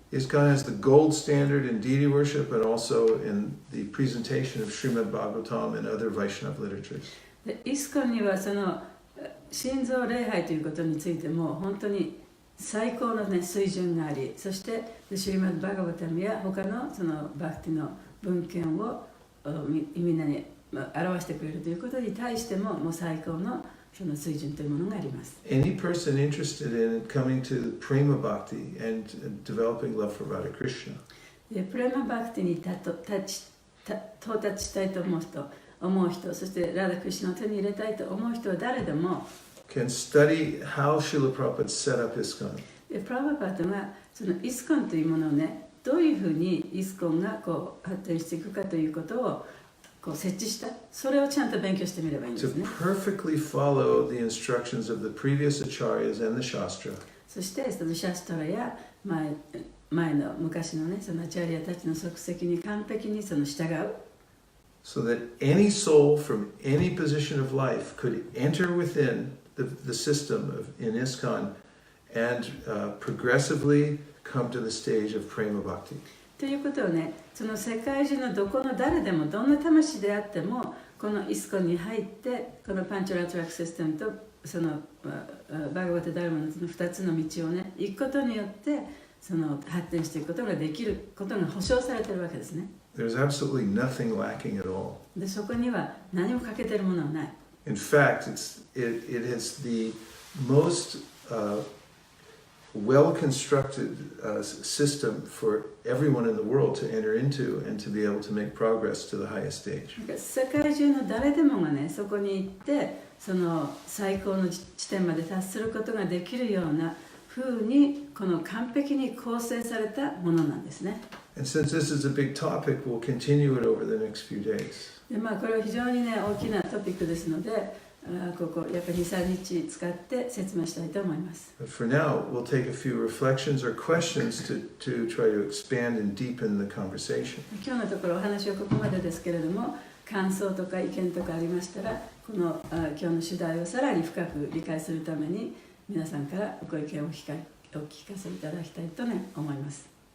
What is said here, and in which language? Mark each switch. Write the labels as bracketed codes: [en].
[en] ISKCON has the gold standard in deity worship and also in the presentation of Srimad Bhagavatam and other Vaishnava literatures. [ja] でイスコンにはその心臓礼拝ということについても本当に最高の、ね、水準があり、そしてシリマド・バガバタムや他のそのバクティの文献をみんなに表してくれるということに対してももう最高のその水準というものがあります。 [en] Any person interested in coming to Prema Bhakti and developing love for Radha Krishna [ja] でプレマバクティに到達したいと思う人、そしてラダクリシュナを手に入れたいと思う人は誰でも [en] can study how Srila Prabhupada set up ISKCON. [ja] でプラバパートがそのイスコンというものをね、どういうふうにイスコンがこう発展していくかということをこう設置した、それをちゃんと勉強してみればいいんで [en] To [ja] すね。 [en] perfectly follow the instructions of the previous acharyas and the Shastra. [ja] そしてそのシャストラや前の昔のね、そのアチャリアたちの足跡に完璧にその従う。 [en] So that any soul from any position of life could enter within the system in ISKCON and progressively come to the stage of Prema Bhakti. [ja] ということをね、その世界中のどこの誰でもどんな魂であってもこのイスコンに入ってこのパンチャラトラックシステムとそのバガバタダルマの2つの道をね行くことによってその発展していくことができることが保証されているわけですね。 [en] There's absolutely nothing lacking at all. [ja] でそこには何も欠けているものはない。 [en] In fact, it is the most well-constructed system for everyone in the world to enter into and to be able to make progress to the highest stage. [ja] 世界中の誰でもがね、そこに行ってその最高の地点まで達することができるような風にこの完璧に構成されたものなんですね。 [en] And since this is a big topic, we'll continue it over the next few days. [ja] でこれは非常にね大きなトピックですので、ここやっぱり 2,3 日使って説明したいと思います。 [en] But for now, we'll take a few reflections or questions to try to expand and deepen the conversation. [ja] 今日のところお話はここまでですけれども、感想とか意見とかありましたら、この今日の主題をさらに深く理解するために皆さんからご意見をお聞かせいただきたいとね思います。